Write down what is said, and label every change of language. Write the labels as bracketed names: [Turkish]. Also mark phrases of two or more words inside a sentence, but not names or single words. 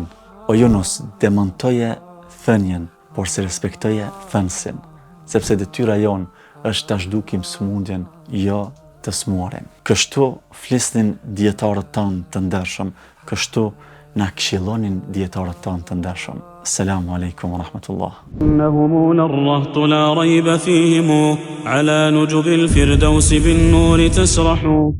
[Albanian] O Yunus, demontoje thënien, por se respektoje thënësin, sepse detyra jon është ta zhdukim smundjen, jo të smuarin. Kështu flisnin dietarët tanë të ndershëm, kështu na këshillonin dietarët tanë të ndershëm. [Arabic] السلام عليكم ورحمة الله. إنهم الرهط لا ريب فيهم على نجب الفردوس بالنور تسرح